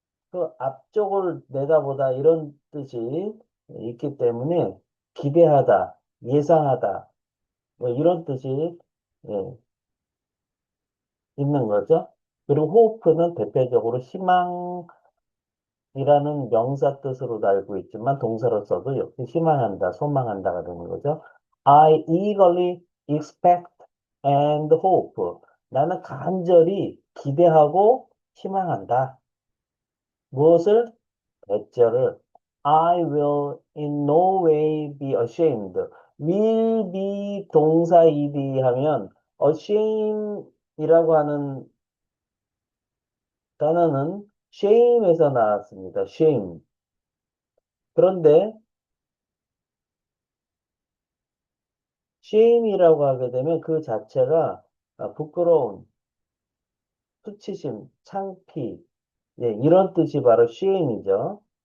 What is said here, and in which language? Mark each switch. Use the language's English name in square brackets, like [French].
[Korean] 그 앞쪽을 내다보다 이런 뜻이 있기 때문에 기대하다, 예상하다, 뭐 이런 뜻이 예, 있는 거죠. 그리고 호프는 대표적으로 희망이라는 명사 뜻으로도 알고 있지만 동사로 써도 역시 희망한다, 소망한다가 되는 거죠. [English] I eagerly expect and hope. [Korean] 나는 간절히 기대하고 희망한다. 무엇을? 대절을 [English] I will in no way be ashamed. [Korean] will be 동사 ed 하면 ashamed이라고 하는 단어는 shame에서 나왔습니다. [English] shame. [Korean] 그런데 shame이라고 하게 되면 그 자체가 부끄러운, 수치심, 창피, 예, 이런 뜻이 바로 shame이죠.